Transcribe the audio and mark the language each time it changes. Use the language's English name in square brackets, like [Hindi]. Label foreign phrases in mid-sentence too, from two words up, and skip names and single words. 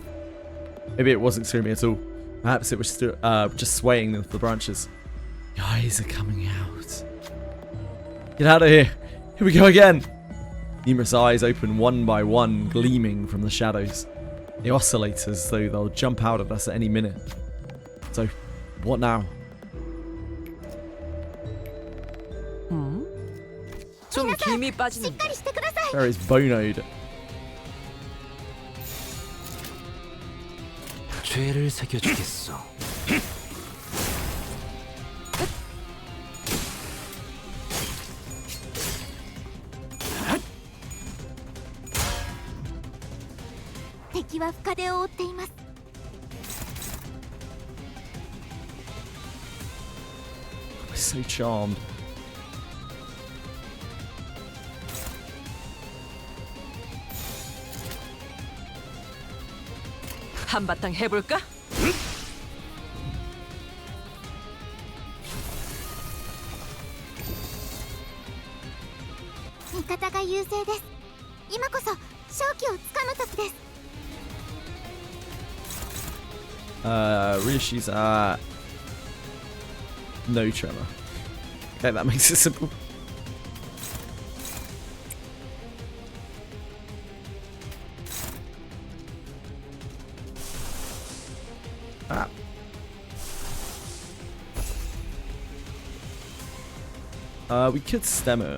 [English] Maybe it wasn't screaming at all. Perhaps it was just swaying into the branches. The eyes are coming out. Get out of here. Here we go again. Numerous eyes open one by one, gleaming from the shadows. They oscillate as though they'll jump out at us at any minute. So, what now? [Korean] 좀 김이 빠지는데. [English] There is Bonoed. [Korean] 죄를 새겨주겠어. [Japanese] 敵は深手を負っています。 [English] So charmed. [Korean] 한바탕 해볼까? [Japanese] 味方が優勢です。今こそ勝機をつかむ時です。 [English] Rishi's no tremor. Okay, that makes it simple. We could stem it.